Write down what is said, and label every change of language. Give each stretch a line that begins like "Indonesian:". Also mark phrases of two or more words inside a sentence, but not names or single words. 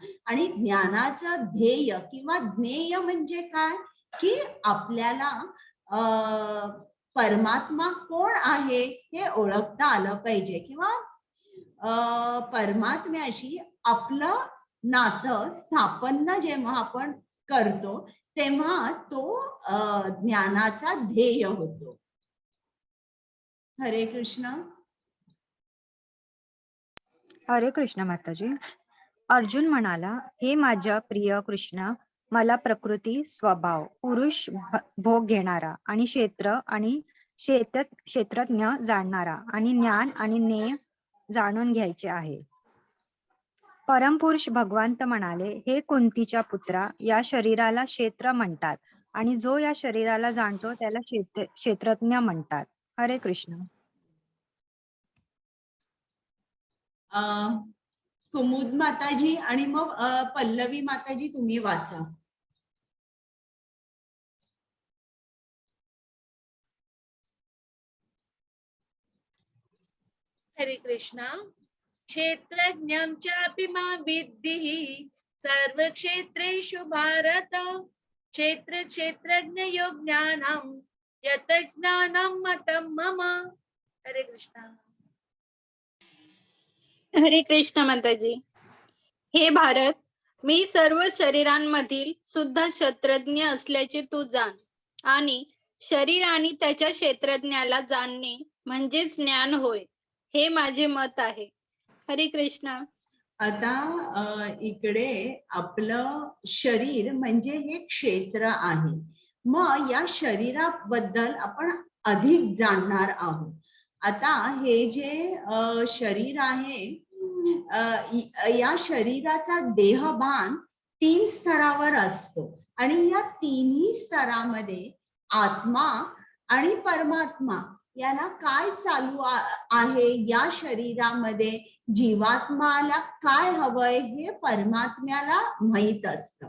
Marathi: आणि ज्ञानाचं ध्येय किंवा ज्ञेय म्हणजे काय, की आपल्याला परमात्मा कोण आहे हे ओळखता आलं पाहिजे किंवा परमात्म्याशी आपलं नातं स्थापन जेव्हा आपण करतो तेव्हा तो ज्ञानाचा ध्येय होतो. हरे कृष्ण. हरे कृष्ण माताजी. अर्जुन म्हणाला, हे माझ्या प्रिय कृष्ण, मला प्रकृती, स्वभाव, पुरुष, भोग घेणारा आणि क्षेत्रज्ञ जाणणारा आणि ज्ञान आणि ज्ञेय जाणून घ्यायचे आहे. परमपुरुष भगवंत म्हणाले, हे कुंतीच्या पुत्रा, या शरीराला क्षेत्र म्हणतात आणि जो या शरीराला जाणतो त्याला क्षेत्रज्ञ म्हणतात. हरे कृष्ण. कुमुद माताजी आणि मग पल्लवी माताजी तुम्ही वाचा. हरे कृष्णा.
Sanskrit: क्षेत्रज्ञं चापि मां विद्धिः सर्वक्षेत्रेषु भारत. क्षेत्र क्षेत्रज्ञयो ज्ञानं यत् ज्ञानं मतं मम.
Marathi: हरे कृष्णा. हरे कृष्ण माताजी. हे भारत, मी सर्व शरीरांमधील सुद्धा क्षेत्रज्ञ असल्याचे तू जाण, आणि शरीर आणि त्याच्या क्षेत्रज्ञाला जाणणे म्हणजेच ज्ञान होय, हे माझे मत आहे. हरे कृष्णा. आता इकडे आपलं शरीर म्हणजे हे क्षेत्र आहे. मग या शरीराबद्दल आपण अधिक जाणणार आहोत. आता हे जे शरीर आहे, या शरीराचा देहभान 3 स्तरावर असतो आणि या तिन्ही स्तरामध्ये आत्मा आणि परमात्मा याला काय चालू आहे, या शरीरामध्ये जीवात्माला काय हवंय हे परमात्म्याला माहित असतं.